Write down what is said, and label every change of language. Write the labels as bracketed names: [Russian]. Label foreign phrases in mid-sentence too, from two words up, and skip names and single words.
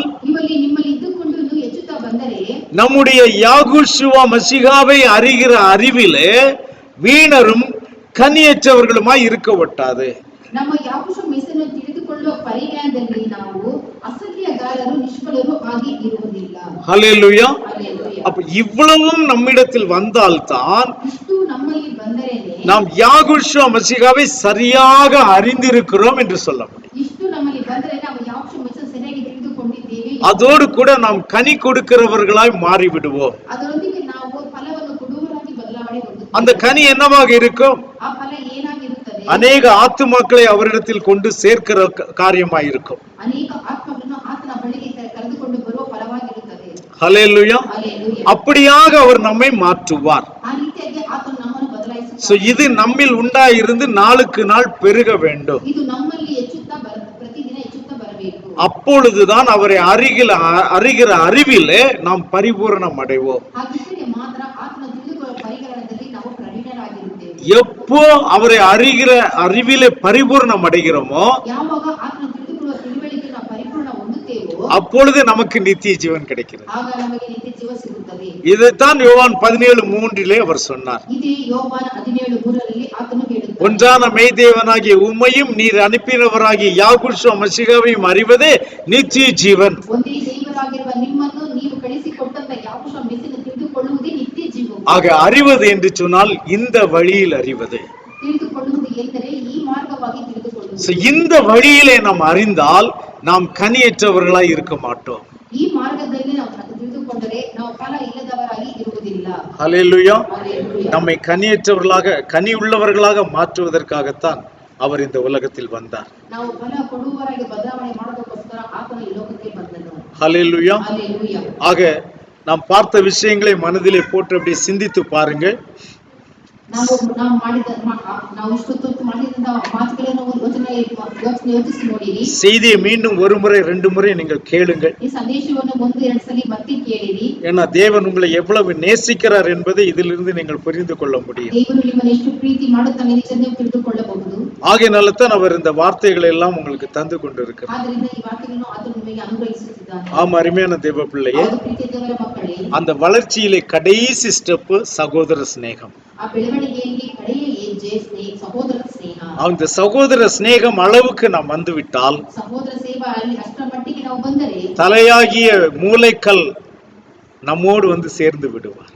[Kannada] ಇವಲ್ಲಿ ನಿಮ್ಮಲ್ಲಿ ಇದ್ದುಕೊಂಡು ಹೆಚ್ಚುತ್ತಾ ಬಂದರೆ, [Tamil] நம்முடைய யாகுஷுவா மசிகாவை அறிகிற அறிவிலே வீணரும் கனியற்றவர்களுமாய் இருக்க ஒட்டாது. [Kannada] ನಮ್ಮ ಯಾಕುಷ ಮೆಸ್ಸನ್ನು ತಿಳಿದುಕೊಳ್ಳುವ ಪರಿಜ್ಞಾನದಲ್ಲಿ ನಾವು ಅಸತ್ಯಗಾರರು ನಿಷ್ಫಲರು ಆಗಿ ಇರುವುದಿಲ್ಲ. [Tamil] ஹல்லேலூயா. ஹல்லேலூயா. அப்ப இவ்வளவும் நம்மிடத்தில் வந்தால்தான் [Kannada] ಇಷ್ಟು ನಮ್ಮಲ್ಲಿ [Tamil] நாம் யாகுஷுவ மசிகாவை சரியாக அறிந்திருக்கிறோம் என்று சொல்ல முடியும். [Kannada] ಇಷ್ಟು ನಮ್ಮಲ್ಲಿ ಬಂದರೆ ನಾವು ಯಾವಶು ಮೆಸ್ಸಿಯ ಸರಿಯಾಗಿ ತಿಳಿದುಕೊಂಡಿದ್ದೇವೆ. [Tamil] அதோடு கூட நாம் கனி கொடுக்கிறவர்களாய் மாறிவிடுவோம். [Kannada] ಅದರೊಂದಿಗೆ ನಾವು ಫಲವನ್ನು ಕೊಡುವವರಾಗಿ ಬದಲಾವಣೆ ಹೊಂದುತ್ತೇವೆ. [Tamil] அந்த கனி என்னவாக இருக்கும்? [Kannada] ಆ ಫಲ ಏನಾಗಿರುತ್ತದೆ? [Tamil] அநேக ஆத்துமாக்களை அவரிடத்தில் கொண்டு சேர்க்கிற காரியமாயிருக்கும். [Kannada] ಅನೇಕ ಆತ್ಮಗಳನ್ನು ಆತನ ಬಳಿಗೆ ಕರೆದುಕೊಂಡು ಬರುವ ಫಲವಾಗಿರುತ್ತದೆ. [Tamil] ஹல்லேலூயா. [Kannada] ಹಲ್ಲೆಲೂಯಾ. [Tamil] அப்படியாக அவர் நம்மை மாற்றுவார். [Kannada] ಆ ರೀತಿಯಾಗಿ ಆತನು ನಮ್ಮನ್ನು ಬದಲಾಯಿಸುತ್ತಾನೆ. [Tamil] சோ இது நம்மில் உண்டாயிருந்து நாளுக்கு நாள் பெருக வேண்டும். [Kannada] ಇದು ನಮ್ಮಲ್ಲಿ ಹೆಚ್ಚುತ್ತಾ ಪ್ರತಿದಿನ ಹೆಚ್ಚುತ್ತಾ ಬರಬೇಕು. [Tamil] அப்பொழுதுதான் அவரை அறிகிற அறிவிலே நாம் பரிபூரணம் அடைவோம். [Kannada] ಹಾಗಿದ್ದರೆ ಮಾತ್ರ ಆತನ ತಿಳಿದುಕೊಳ್ಳುವ ಪರಿಜ್ಞಾನದಲ್ಲಿ ನಾವು ಪ್ರವೀಣರಾಗಿರುತ್ತೇವೆ. [Tamil] எப்போ அவரை அறிகிற அறிவிலே பரிபூரணம் அடைகிறோமோ [Kannada] ಯಾವಾಗ ಆತನ ತಿಳಿದುಕೊಳ್ಳುವ ತಿಳುವಳಿಕೆ ನಾವು ಪರಿಪೂರ್ಣ ಹೊಂದುತ್ತೇವೋ [Tamil] அப்பொழுது நமக்கு நித்திய ஜீவன் கிடைக்கிறது. [Kannada] ಆಗ ನಮಗೆ ನಿತ್ಯ ಜೀವ ಸಿಗುತ್ತದೆ. [Tamil] இதைத்தான் யோவான் 17:3 அவர் சொன்னார். [Kannada] ಇದೇ ಯೋಹಾನ 17:3 ಆತನು ಹೇಳುತ್ತಾನೆ, [Tamil] ஒன்றான மெய்தேவனாகிய உம்மையும் நீர் அனுப்பினவராகிய யாகுஷுவ மசிகாவையும் அறிவதே நித்திய ஜீவன். [Kannada] ಒಂದೇ ದೇವರಾಗಿರುವ ನಿಮ್ಮನ್ನು ನೀವು ಕಳಿಸಿಕೊಟ್ಟಂತ ಯಾವಶ ಮೆಸ್ಸಿನ ತಿಳಿದುಕೊಳ್ಳುವುದೇ ನಿತ್ಯ ಜೀವ. [Tamil] ஆக அறிவது என்று சொன்னால் இந்த வழியில் அறிவது. [Kannada] ತಿಳಿದುಕೊಳ್ಳುವುದು ಎಂದರೆ ಈ ಮಾರ್ಗವಾಗಿ ತಿಳಿದುಕೊಳ್ಳುವುದು. [Tamil] இந்த வழியிலே நாம் அறிந்தால் நாம் கனியற்றவர்களாய் இருக்க மாட்டோம். [Kannada] ಈ ಮಾರ್ಗದಲ್ಲಿ ನಾವು ತಿಳಿದುಕೊಂಡರೆ ನಾವು ಫಲ ಇಲ್ಲದವರಾಗಿ ಇರುವುದಿಲ್ಲ. [Tamil] ஹல்லேலூயா. [Kannada] ಹಲ್ಲೆಲೂಯಾ. [Tamil] நம்மை கனியற்றவர்களாக கனி உள்ளவர்களாக மாற்றுவதற்காகத்தான் அவர் இந்த உலகத்தில் வந்தார். [Kannada] ನಾವು ಫಲ ಕೊಡುವವರಾಗಿ ಬದಲಾವಣೆ ಮಾಡೋದಕ್ಕೋಸ್ಕರ ಆತನು ಈ ಲೋಕಕ್ಕೆ ಬಂದನು. [Tamil] ஹல்லேலூயா. [Kannada] ಹಲ್ಲೆಲೂಯಾ. [Tamil] ஆக நாம் பார்த்த விஷயங்களை மனதிலே போட்டு அப்படியே சிந்தித்து பாருங்க. [Kannada] ನಾವು ಇಷ್ಟೊತ್ತು ಮಾಡಿದಂತ ಮಾತುಗಳನ್ನು ಯೋಚಿಸಿ ನೋಡಿರಿ. [Tamil] செய்தியை மீண்டும் ஒரு முறை 2 முறை நீங்கள் கேளுங்கள். [Kannada] ಈ ಸಂದೇಶವನ್ನು 1-2 ಸಲ ಮತ್ತೆ ಕೇಳಿರಿ. [Tamil] ஏன்னா தேவன் உங்களை எவ்வளவு நேசிக்கிறார் என்பதை இதிலிருந்து நீங்கள் புரிந்து கொள்ள முடியும். [Kannada] ದೇವರು ನಿಮ್ಮನ್ನು ಎಷ್ಟು ಪ್ರೀತಿ ಮಾಡುತ್ತಾನೆ ಎಂದು ನೀವು ತಿಳಿದುಕೊಳ್ಳಬಹುದು. [Tamil] ஆகையினால தான் அவர் இந்த வார்த்தைகளை எல்லாம் உங்களுக்கு தந்து கொண்டிருக்கிறார். [Kannada] ಆದ್ದರಿಂದ ಈ ವಾಕ್ಯಗಳನ್ನು ಆತನು ನಿಮಗೆ ಅನುಗ್ರಹಿಸುತ್ತಿದ್ದಾನೆ. [Tamil] ஆமா, அருமையான தேவ பிள்ளையே, [Kannada] ಪ್ರೀತಿಯ ದೇವರ ಮಕ್ಕಳೇ, [Tamil] அந்த வளர்ச்சியிலே கடைசி ஸ்டெப் சகோதர ஸ்நேகம். [Kannada] ಆ ಬೆಳವಣಿಗೆಯಲ್ಲಿ ಕಡೆಯ ಹೆಜ್ಜೆ ಸಹೋದರ ಸ್ನೇಹ. [Tamil] அந்த சகோதர ஸ்நேகம் அளவுக்கு நாம் வந்துவிட்டால், [Kannada] ಸಹೋದರ ಸೇವಾ ಅಲ್ಲಿ ಅಷ್ಟರ ಮಟ್ಟಿಗೆ ನಾವು ಬಂದರೆ, [Tamil] தலையாகிய மூளைக்கல் நம்மோடு வந்து சேர்ந்து விடுவார்.